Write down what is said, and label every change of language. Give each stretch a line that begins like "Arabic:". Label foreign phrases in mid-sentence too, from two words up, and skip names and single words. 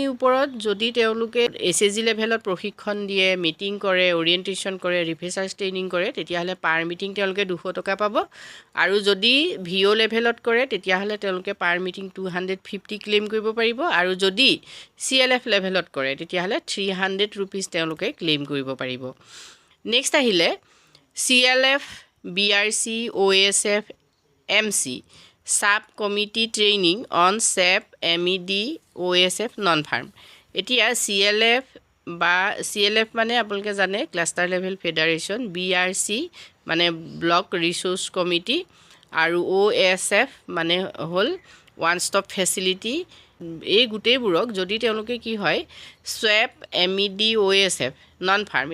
Assamese: ওপৰত যদি তেওঁলোকে ASHG লেভেলত প্ৰশিক্ষণ দিয়ে মিটিং কৰে অৰিয়েণ্টেশ্যন কৰে
English: resource training
Assamese: কৰে তেতিয়াহ'লে
English: per meeting
Assamese: তেওঁলোকে 200 টকা পাব আৰু যদি VO লেভেলত কৰে তেতিয়াহ'লে তেওঁলোকে
English: per meeting
Assamese: 250 ক্লেইম কৰিব পাৰিব আৰু যদি CLF লেভেলত কৰে তেতিয়াহ'লে 300 ৰুপিজ তেওঁলোকে ক্লেইম কৰিব পাৰিব নেক্সট আহিলে
English: CLF BRC OSF MC Sub Committee Training on SAP MED OSF Non-Farm
Assamese: এতিয়া CLF বা CLF মানে আপোনালোকে জানে
English: cluster level federation
Assamese: BRC মানে
English: block resource committee
Assamese: আৰু OSF মানে হ'ল
English: one stop facility
Assamese: এই গোটেইবোৰক যদি তেওঁলোকে কি হয়
English: SAP MED OSF non farm